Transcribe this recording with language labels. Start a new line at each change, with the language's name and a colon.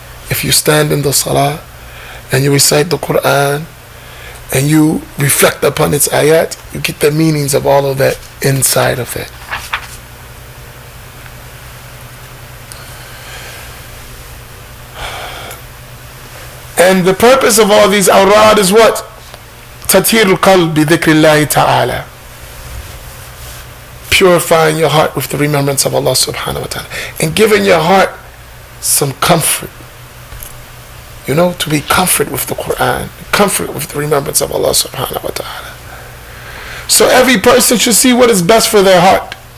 English: if you stand in the salah and you recite the Quran and you reflect upon its ayat, you get the meanings of all of that inside of it. And the purpose of all these awrad is what?
Arabic: تطهير القلب بذكر الله تعالى.
English: Purifying your heart with the remembrance of Allah subhanahu wa ta'ala. And giving your heart some comfort. You know, to be comfort with the Quran. Comfort with the remembrance of Allah subhanahu wa ta'ala. So every person should see what is best for their heart.